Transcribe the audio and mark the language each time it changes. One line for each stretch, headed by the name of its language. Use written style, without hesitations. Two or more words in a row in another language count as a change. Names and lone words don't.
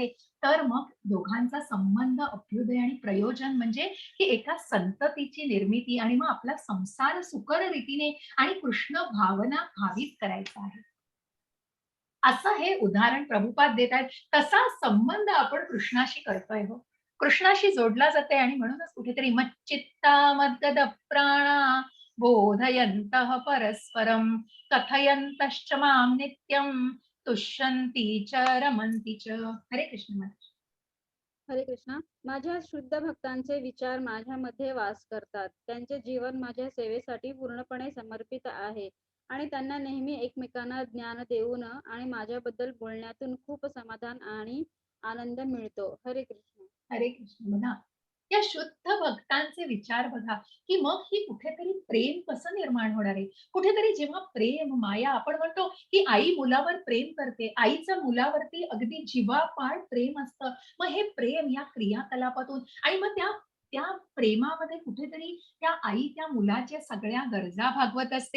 Marathi: तर मग दोघांचा संबंध, अभ्युदय आणि प्रयोजन म्हणजे ही एका संततीची निर्मिती आणि मग आपला संसार सुकर रीतीने आणि कृष्ण भावना भावित करायचा आहे. असं हे उदाहरण प्रभुपाद देत आहेत. तसा संबंध आपण कृष्णाशी करतोय हो. कृष्णाशी जोडला जातंय आणि म्हणूनच कुठेतरी
Sanskrit: मच्चित्ता मद्गद प्राणा बोधयन्तः परस्परं कथयन्तश्च मां नित्यं तुष्यन्ति च रमन्ति च.
Marathi: हरे कृष्ण माता. हरे कृष्णा. माझ्या शुद्ध भक्तांचे विचार माझ्यामध्ये वास करतात. त्यांचे जीवन माझ्या सेवेसाठी पूर्णपणे समर्पित आहे आणि त्यांना नेहमी एकमेकांना ज्ञान देऊन आणि माझ्याबद्दल बोलण्यातून खूप समाधान आणि आनंद मिळतो. हरे कृष्ण. हरे कृष्ण. बघा, या शुद्ध भक्तांचे विचार बघा, की मग ही कुठेतरी प्रेम कसं निर्माण होणार आहे? कुठेतरी जेव्हा प्रेम, माया आपण म्हणतो, की आई मुलावर प्रेम करते. आईचं मुलावरती अगदी जीवापाड प्रेम असतं. मग हे प्रेम या क्रियाकलापातून आणि मग त्या त्या प्रेमामध्ये कुठेतरी त्या आई त्या मुलाच्या सगळ्या गरजा भागवत असते.